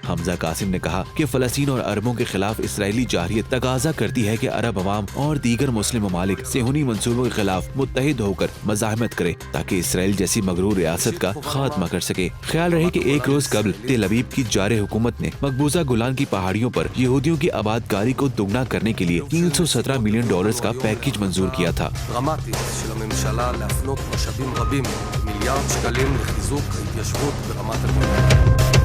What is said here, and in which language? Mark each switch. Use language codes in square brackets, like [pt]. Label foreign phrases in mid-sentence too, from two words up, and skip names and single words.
[ur] حمزہ قاسم نے کہا کہ فلسطین اور عربوں کے خلاف اسرائیلی جارحیت تقاضا کرتی ہے کہ عرب عوام اور دیگر مسلم ممالک صہیونی منصوبوں کے خلاف متحد ہو کر مزاحمت کرے تاکہ اسرائیل جیسی مغرور ریاست کا خاتمہ کر سکے۔ خیال رہے کہ ایک روز قبل تل ابیب کی جارح حکومت نے مقبوضہ گولان کی پہاڑیوں پر یہودیوں کی آبادکاری کو دوگنا کرنے کے لیے $317 ملین کا پیکیج منظور کیا تھا۔ [he] דרמטית של הממשלה להפנות משאבים רבים, מיליארד שקלים לחיזוק ההתיישבות ברמת הגולן.